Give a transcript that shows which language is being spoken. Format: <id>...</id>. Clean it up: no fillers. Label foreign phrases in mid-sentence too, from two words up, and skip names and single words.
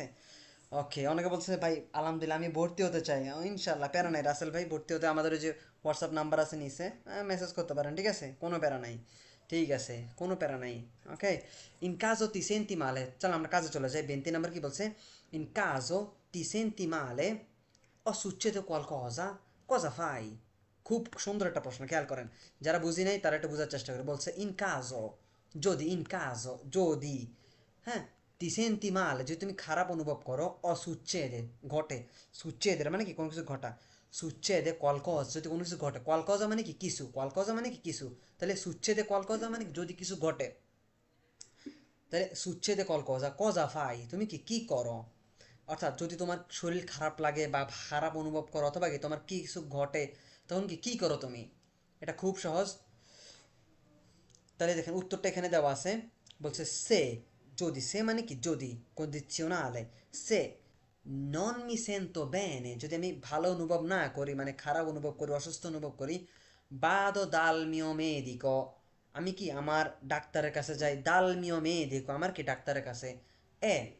<bn>ওকে, অনেকে বলছে ভাই আলহামদুলিল্লাহ আমি ভর্তি হতে চাই, ইনশাল্লাহ প্যারা নাই রাসেল ভাই, ভর্তি হতে আমাদের ওই যে হোয়াটসঅ্যাপ নাম্বার আছে নিচে, মেসেজ করতে পারেন, ঠিক আছে, কোনো প্যারা নাই, ঠিক আছে, কোনো প্যারা নাই। ওকে,</bn> <it>in caso ti senti male,</it> <bn>চল আমরা কাজে চলে যাই, 20 নাম্বার কি বলছে,</bn> <it>in caso ti senti male o succede qualcosa, cosa fai,</it> <bn>খুব সুন্দর একটা প্রশ্ন, খেয়াল করেন, যারা বুঝি নাই তারা একটু বোঝার চেষ্টা করে, বলছে</bn> <it>in caso,</it> <bn>যদি,</bn> <it>in caso</it> <bn>যদি, হ্যাঁ,</bn> <it>ti senti male,</it> <bn>যদি তুমি খারাপ অনুভব করো,</bn> <it>o succede</it> <bn>ঘটে, succede মানে কি কোনো কিছু ঘটা,</bn> <it>succede qualcosa</it> <bn>যদি কোনো কিছু ঘটে, qualcosa মানে কি কিছু, qualcosa মানে কি কিছু, তাহলে</bn> <it>succede qualcosa</it> <bn>মানে যদি কিছু ঘটে, তাহলে</bn> <it>succede qualcosa, cosa fai,</it> <bn>তুমি কি কি করো, অর্থাৎ যদি তোমার শরীর খারাপ লাগে বা খারাপ অনুভব করো, অথবা কি তোমার কি কিছু ঘটে, তখন কি কি করো তুমি, এটা খুব সহজ। তাহলে দেখেন উত্তরটা এখানে দেওয়া আছে, বলছে সে, যদি, সে মানে কি যদি, কন্ডিশনালে,</bn> <it>se non mi sento bene,</it> <bn>যদি আমি ভালো অনুভব না করি, মানে খারাপ অনুভব করি, অসুস্থ অনুভব করি,</bn> <it>vado dal mio medico,</it> <bn>আমি কি আমার ডাক্তারের কাছে যাই,</bn> <it>dal mio medico</it> <bn>আমার কি ডাক্তারের কাছে, এ</bn>